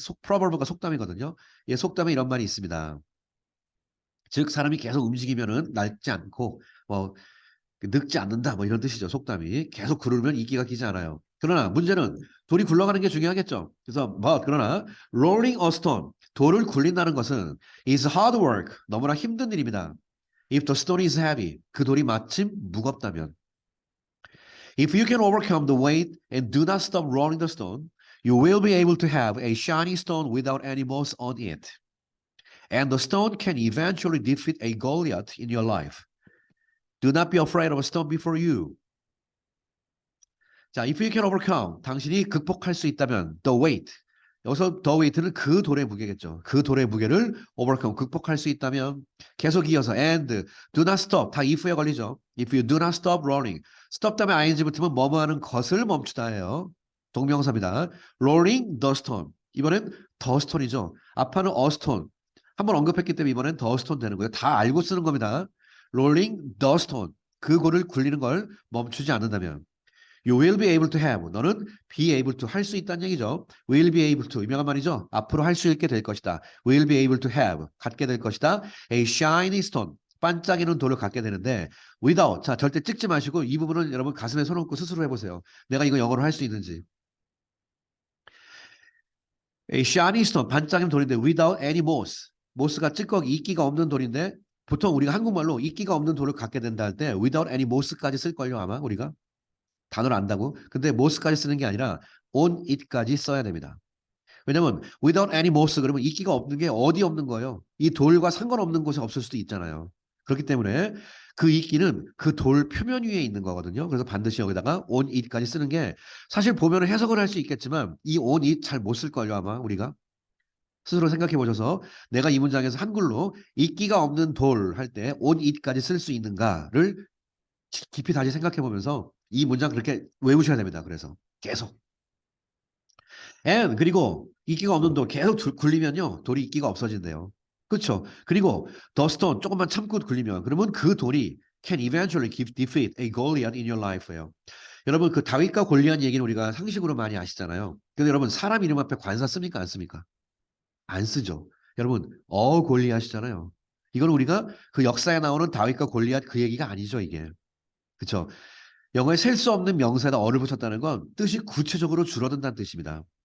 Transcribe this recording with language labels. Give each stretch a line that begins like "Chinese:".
Korean: proverb가 속담이거든요. 속담에 이런 말이 있습니다. 즉 사람이 계속 움직이면은 낡지 않고 뭐 늙지 않는다 뭐 이런 뜻이죠. 속담이 계속 구르면 이끼가 끼지 않아요. 그러나 문제는 돌이 굴러가는 게 중요하겠죠. 그래서 그러나
English: rolling a stone
Korean: 돌을 굴린다는 것은
English: is hard work
Korean: 너무나 힘든 일입니다.
English: If the stone is heavy
Korean: 그 돌이 마침 무겁다면
English: If you can overcome the weight and do not stop rolling the stone you will be able to have a shiny stone without any moss on it. And the stone can eventually defeat a Goliath in your life. Do not be afraid of a stone before you. 자, if you can overcome,
Korean: 당신이 극복할 수 있다면,
English: the weight.
Korean: 여기서 the weight는 그 돌의 무게겠죠. 그 돌의 무게를 overcome, 극복할 수 있다면, 계속 이어서
English: and do not stop,
Korean: 다 if에 걸리죠.
English: If you do not stop rolling, stop
Korean: 다음에 ing 붙으면 뭐뭐 하는 것을 멈추다예요. 동명사입니다.
English: rolling the stone.
Korean: 이번엔 the stone이죠. 앞에는 a stone. 한번 언급했기 때문에 이번엔 the stone 되는 거예요. 다 알고 쓰는 겁니다.
English: rolling the stone.
Korean: 그 골을 굴리는 걸 멈추지 않는다면
English: you will be able to have
Korean: 너는 be able to 할 수 있다는 얘기죠.
English: will be able to
Korean: 유명한 말이죠. 앞으로 할 수 있게 될 것이다.
English: will be able to have
Korean: 갖게 될 것이다. a shiny stone 반짝이는 돌을 갖게 되는데 without 자 절대 찍지 마시고 이 부분은 여러분 가슴에 손 얹고 스스로 해보세요. 내가 이거 영어로 할 수 있는지. A shiny stone 반짝이는 돌인데
English: without any moss
Korean: 모스가 찌꺼기 이끼가 없는 돌인데 보통 우리가 한국말로 이끼가 없는 돌을 갖게 된다 할 때 without any moss까지 쓸걸요 아마 우리가 단어를 안다고. 근데 moss까지 쓰는 게 아니라 on it까지 써야 됩니다. 왜냐면 without any moss 그러면 이끼가 없는 게 어디 없는 거예요. 이 돌과 상관없는 곳에 없을 수도 있잖아요. 그렇기 때문에 그 이끼는 그 돌 표면 위에 있는 거거든요. 그래서 반드시 여기다가 on it까지 쓰는 게 사실 보면 해석을 할 수 있겠지만 이 on it 잘 못 쓸걸요 아마 우리가. 스스로 생각해 보셔서 내가 이 문장에서 한글로 이끼가 없는 돌 할 때 on it까지 쓸 수 있는가를 깊이 다시 생각해 보면서 이 문장 그렇게 외우셔야 됩니다. 그래서 계속. and 그리고 이끼가 없는 돌 계속 굴리면요. 돌이 이끼가 없어진대요. 그렇죠?
English: 그리고 the stone
Korean: 조금만 참고 굴리면 그러면 그 돌이
English: can eventually defeat a Goliath in your life예요.
Korean: 여러분 그 다윗과 골리앗 얘기는 우리가 상식으로 많이 아시잖아요. 근데 여러분 사람 이름 앞에 관사 씁니까 안 씁니까? 안 쓰죠. 여러분, 골리앗이잖아요. 이건 우리가 그 역사에 나오는 다윗과 골리앗 그 얘기가 아니죠, 이게. 그쵸? 영어에 셀 수 없는 명사에다 어를 붙였다는 건 뜻이 구체적으로 줄어든다는 뜻입니다.